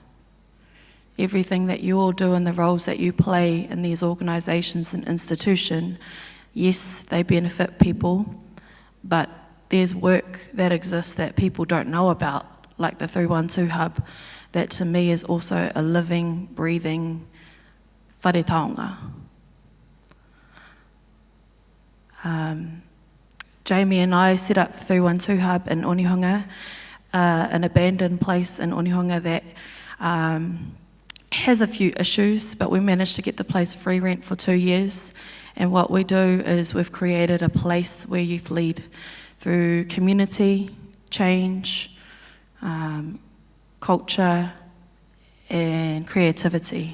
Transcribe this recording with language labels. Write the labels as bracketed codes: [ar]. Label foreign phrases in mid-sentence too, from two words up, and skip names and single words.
[en] Everything that you all do and the roles that you play in these organisations and institutions, yes, they benefit people, but there's work that exists that people don't know about, like the 312 Hub, that to me is also a living, breathing [mi] whare taonga. [en] Jamie and I set up the 312 Hub in Onehunga, an abandoned place in Onehunga that has a few issues, but we managed to get the place free rent for 2 years. And what we do is we've created a place where youth lead through community, change, culture, and creativity.